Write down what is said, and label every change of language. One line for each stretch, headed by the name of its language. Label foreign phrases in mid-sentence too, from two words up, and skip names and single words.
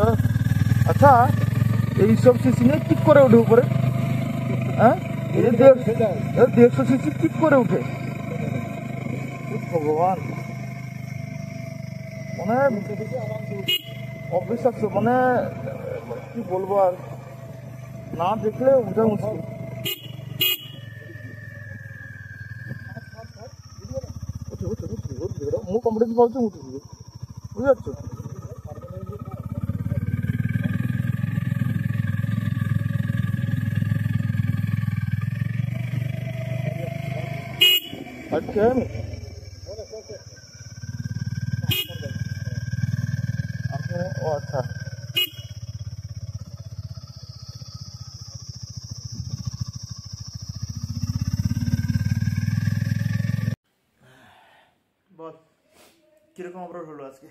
Bangla: আচ্ছা এইসব সিসি নিয়ে ঠিক করে ওঠে উপরে, হ্যাঁ 150 সিসি ঠিক করে উঠে, ভগবান মানে অবিশ্বাস্য, মানে কি বলবো আর, না দেখলে বোঝা মুশকিল।
Odia: ମୁଁ କମ୍ପିଟିସନ୍ ପାଉଛି ମୁଁ ଯିବି, ବୁଝିପାରୁଛୁ?
Bangla: আচ্ছা ও আচ্ছা বল কিরকম অফরোড হলো আজকে?